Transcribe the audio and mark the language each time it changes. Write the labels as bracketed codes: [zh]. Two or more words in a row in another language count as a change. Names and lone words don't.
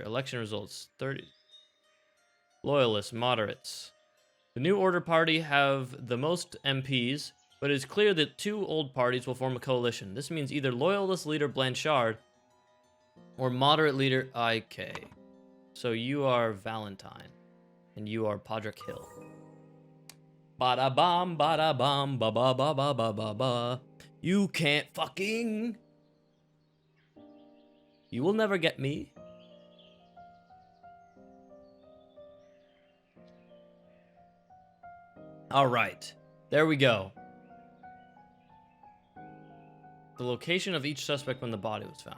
[en] Election results. 30. Loyalists. Moderates. The New Order Party have the most MPs, but it is clear that two old parties will form a coalition. This means either Loyalist leader Blanchard or moderate leader IK. So you are Valentine, and you are Podrick Hill. Bada bam, bada bam, ba ba ba ba ba ba ba. You can't fucking. You will never get me. All right, there we go. The location of each suspect when the body was found.